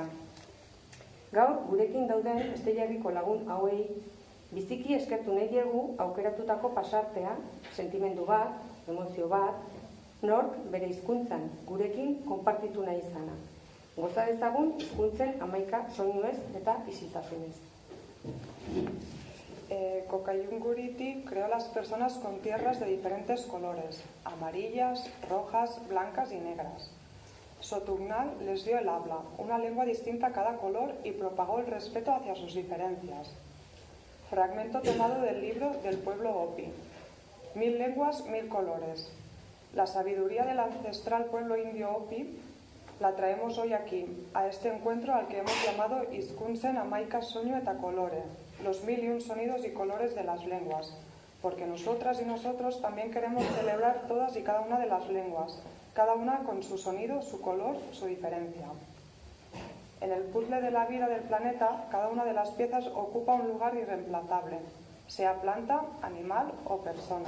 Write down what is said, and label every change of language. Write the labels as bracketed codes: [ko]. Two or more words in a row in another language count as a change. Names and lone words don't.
[eu] Gaur gurekin dauden Besteierriko lagun hauei biziki eskertu nahi diegu aukeratutako pasartea, sentimendu bat, emozio bat, nork bere hizkuntzan gurekin konpartitu nahi izana. Goza dezagun hizkuntzen 11 soinuez eta isiltasunez. [es] Kokaiunguriti creó a las personas con tierras de diferentes colores, amarillas, rojas, blancas y negras. Sotugnal les dio el habla, una lengua distinta a cada color y propagó el respeto hacia sus diferencias. Fragmento tomado del libro del pueblo Hopi. 1000 lenguas, 1000 colores. La sabiduría del ancestral pueblo indio Hopi la traemos hoy aquí, a este encuentro al que hemos llamado Hizkuntzen 11 soinu eta kolore, los 1001 sonidos y colores de las lenguas, porque nosotras y nosotros también queremos celebrar todas y cada una de las lenguas, cada una con su sonido, su color, su diferencia. En el puzzle de la vida del planeta, cada una de las piezas ocupa un lugar irreemplazable, sea planta, animal o persona.